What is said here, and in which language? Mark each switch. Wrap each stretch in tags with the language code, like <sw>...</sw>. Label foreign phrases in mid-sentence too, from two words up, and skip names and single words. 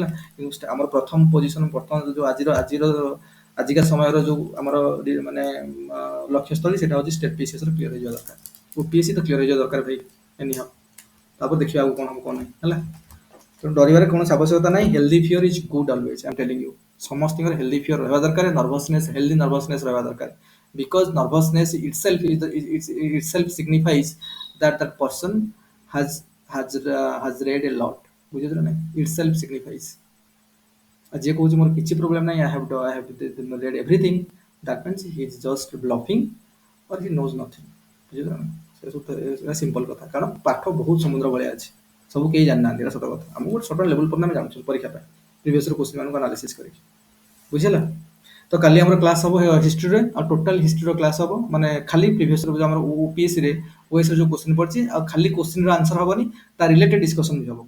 <or>କିନ୍ତୁ ଆମର ପ୍ରଥମ ପୋଜିସନ ବର୍ତ୍ତମାନ ଯୋଉ ଆଜିକା ସମୟର ଯୋଉ ଆମର ମାନେ ଲକ୍ଷ୍ୟସ୍ଥଳୀ, ସେଟା ହଉଛି</or> <en>state PCS</en> <or>ର କ୍ଲିୟର ହେଇଯିବା ଦରକାର, ଓପିଏସସି ତ କ୍ଲିୟର ହେଇଯିବା ଦରକାର ଭାଇ ଏନିହାଉ। ତାପରେ ଦେଖିବା ଆଉ କଣ ହବ କଣ ନାହିଁ ହେଲା। ତେଣୁ ଡରିବାରେ କୌଣସି ଆବଶ୍ୟକତା ନାହିଁ।</or> <en>healthy fear is good always, I am telling you.</en> <or>ସମସ୍ତଙ୍କର ହେଲ୍ଦି ଫିୟର ରହିବା ଦରକାର, ହେଲ୍ଦି ନର୍ଭସନେସ୍ ରହିବା ଦରକାର।</or> <en>because nervousness itself signifies that person has has read a lot,</en> <or>ବୁଝିଲ ନା ନାଇଁ,</or> <en>itself signifies।</en> <or>ଆଉ ଯିଏ କହୁଛି ମୋର କିଛି ପ୍ରୋବ୍ଲେମ ନାହିଁ,</or> <en>I have read everything, that means he is just bluffing or he knows nothing,</en> <or>ବୁଝିଲ ନା। ସେ ସବୁ ସିମ୍ପଲ କଥା, କାରଣ ପାଠ ବହୁତ ସମୁଦ୍ର ଭଳିଆ ଅଛି, ସବୁ କେହି ଜାଣିନାହାନ୍ତି, ଏଟା ସତ କଥା। ଆମକୁ ଗୋଟେ ସର୍ଟ ଲେବୁଲ ପରେ ଆମେ ଜାଣୁଛୁ ପରୀକ୍ଷା ପାଇଁ,</or> <en>previous question</en> <or>ମାନଙ୍କୁ ଆନାଲିସିସ୍ କରିକି, ବୁଝିଲା। ତ କାଲି ଆମର କ୍ଲାସ୍ ହବ ହିଷ୍ଟ୍ରିରେ, ଆଉ ଟୋଟାଲ ହିଷ୍ଟ୍ରିର କ୍ଲାସ୍ ହବ, ମାନେ ଖାଲି ପ୍ରିଭିୟସ୍ ଯୋଉ ଆମର ଓପିଏସସିରେ ଓଏସରେ ଯୋଉ କ୍ୱେଶ୍ଚିନ୍ ପଡିଛି, ଆଉ ଖାଲି କ୍ୱେଶ୍ଚିନ୍ର ଆନ୍ସର ହବନି, ତା</or> <en>related discussion</en> <or>ବି ହବ।</or>